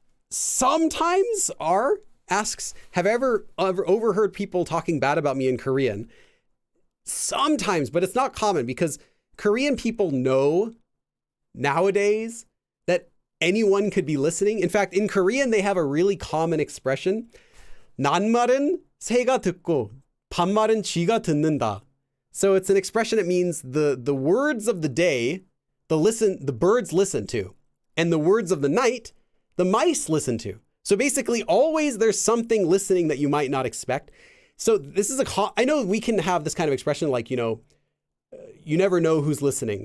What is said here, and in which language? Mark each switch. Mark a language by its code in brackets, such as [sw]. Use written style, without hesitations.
[en] Sometimes asks, have I ever overheard people talking bad about me in Korean? Sometimes, but it's not common because Korean people know nowadays that anyone could be listening. In fact, in Korean, they have a really common expression. [ko] 낱말은 새가 듣고 반말은 쥐가 듣는다. [en] So it's an expression that means the words of the day, the birds listen to, and the words of the night, the mice listen to. So basically, always there's something listening that you might not expect. So this is I know we can have this kind of expression like, you never know who's listening.